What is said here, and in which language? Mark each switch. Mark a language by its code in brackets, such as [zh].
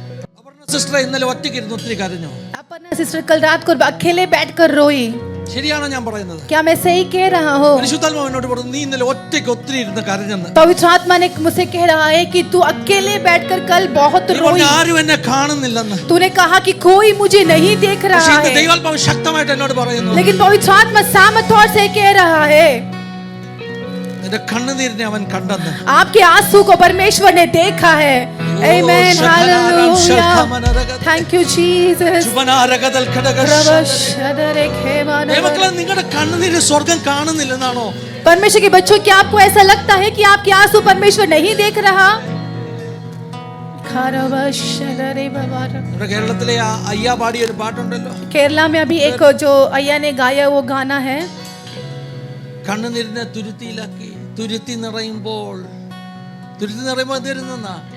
[ml] Aparna sister ഇന്നലെ ഒറ്റയ്ക്ക് ഇരുന്ന് ഒത്തിരി കരഞ്ഞു. [hi] अपर्णा सिस्टर कल रात को अकेले बैठकर रोई. [ml] ശരിയാണോ ഞാൻ പറയുന്നത്? [hi] क्या मैं सही कह रहा हूँ? [ml] പരിശുദ്ധാത്മാവ് എന്നോട് പറഞ്ഞു, നീ ഇന്നലെ ഒറ്റയ്ക്ക് ഒത്തിരി ഇരുന്ന് കരഞ്ഞെന്ന്. [hi] पवित्र आत्मा ने मुझसे कह रहा है कि तू अकेले बैठकर कल बहुत [ml] നീ പറഞ്ഞു, [hi] रोई. [ml] ആരും എന്നെ കാണുന്നില്ലെന്ന്. [hi] तूने कहा कि कोई मुझे नहीं देख [ml] പക്ഷേ [hi] रहा [ml] ഇന്ന് [hi] है, [ml] ദൈവാത്മാവ് ശക്തമായിട്ട് എന്നോട് പറയുന്നു, [hi] लेकिन पवित्र आत्मा सामर्थ तौर से कह रहा है, [ml] നിന്റെ കണ്ണുനീരിനെ അവൻ കണ്ടെന്ന്. [hi] आपके आंसू को परमेश्वर ने देखा है. आमीन, हालेलुया. [en] Thank you Jesus. ശുഭനാരകതൽ ഘടകശ. प्रभशदरे खेमाना. [ml] ദൈവമക്കളെ, നിങ്ങളുടെ കണ്ണുനീര് സ്വർഗം കാണുന്നില്ലെന്നാണോ? [hi] परमेश्वर के बच्चों, क्या आपको ऐसा लगता है कि आपके आंसू परमेश्वर नहीं देख रहा? खरवशदरे बबारा. [ml] നമ്മുടെ കേരളത്തിലെ ആ അയ്യ പാടിയ ഒരു പാട്ടുണ്ടല്ലോ, [hi] केरला में अभी एक जो अय्या ने गाया वो गाना है, [ml] കണ്ണുനീരിനെ തുരുത്തിയിലാക്കി തുരുത്തി നിറയുമ്പോൾ എന്ത് വരുന്നെന്നാ?